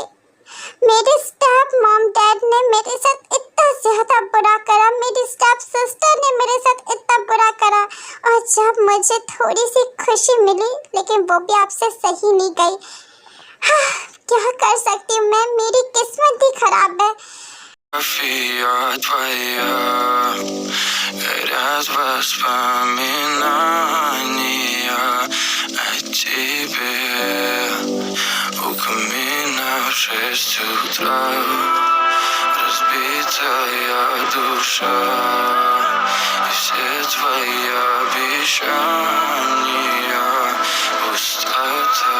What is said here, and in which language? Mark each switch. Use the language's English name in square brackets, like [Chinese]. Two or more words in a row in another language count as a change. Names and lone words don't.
[Hindi] मेरे [English] step mom dad [Hindi] ने मेरे साथ इतना ज़्यादा बुरा करा, मेरी [English] step sister [Hindi] ने मेरे साथ इतना बुरा करा, और जब मुझे थोड़ी सी खुशी मिली, लेकिन वो भी आपसे सही नहीं गई। क्या कर सकती हूँ मैं? मेरी किस्मत ही खराब है। [Russian] Фотография твоя, горят воспоминания о тебе. У камина в 6 утра, разбитая душа, и все твои обещания пустота.